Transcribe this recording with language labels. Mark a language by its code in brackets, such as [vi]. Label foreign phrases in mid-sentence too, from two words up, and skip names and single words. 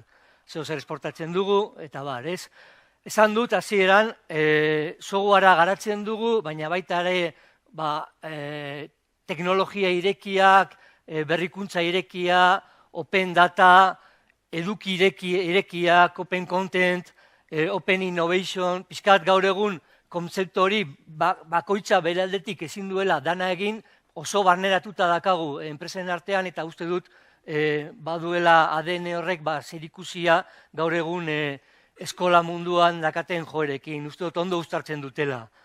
[eu] Zer esportatzen dugu, eta ez. Esan dut, hasieran, softwarea garatzen dugu, baina baita ere teknologia irekiak, berrikuntza irekia, open data, eduki irekiak, [en] open content, open innovation, [eu] pixkat gaur egun kontzeptu hori bakoitza bere aldetik ezin duela dana egin, oso barneratuta dakagu enpresen artean, eta uste dut baduela ADN horrek zerikusia gaur egun eskola munduan dakaten joerekin, uste dut ondo uztartzen dutela.